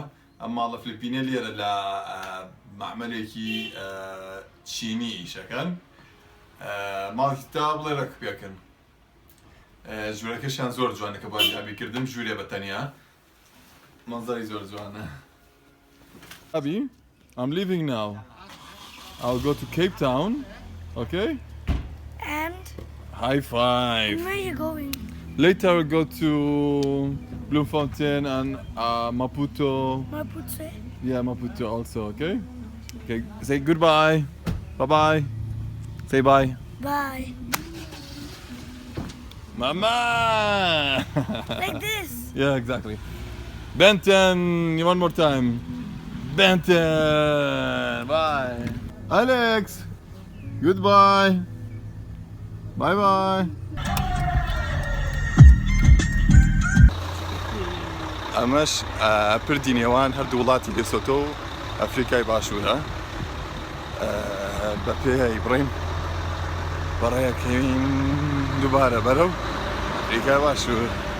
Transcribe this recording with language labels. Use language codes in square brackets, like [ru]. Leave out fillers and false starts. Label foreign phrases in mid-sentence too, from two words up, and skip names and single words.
[ckb] ئەم ماڵە فلیپینە لێرە لە معمەلێکی چینی ئیشەکەن. ماڵێکی تا بڵێ ڕێک پێکەن. ژوورەکەشیان زۆر جوانە کە بۆ ئەنجامیکردن ژوورێ بەتەنیا. منزەری زۆر جوانە. [en] Abby, I'm leaving now. I'll go to Cape Town, okay? And High five. where are you going? Later we'll go to Bloemfontein and Maputo. Maputo. Yeah, Maputo also, okay? Okay, say goodbye. Bye-bye. Say bye. Bye. Mama! Like this. Yeah, exactly. Benton, one more time. Benton, bye. Alex, goodbye. Bye-bye. [ckb] ئەمەش پردینێوان هەردوو وڵاتی لێسۆتۆ و ئەفریقای باشوورە بە پێی بڕین بەڕێیەکەین دووبارە بەرەو ئەفریقای باشوور.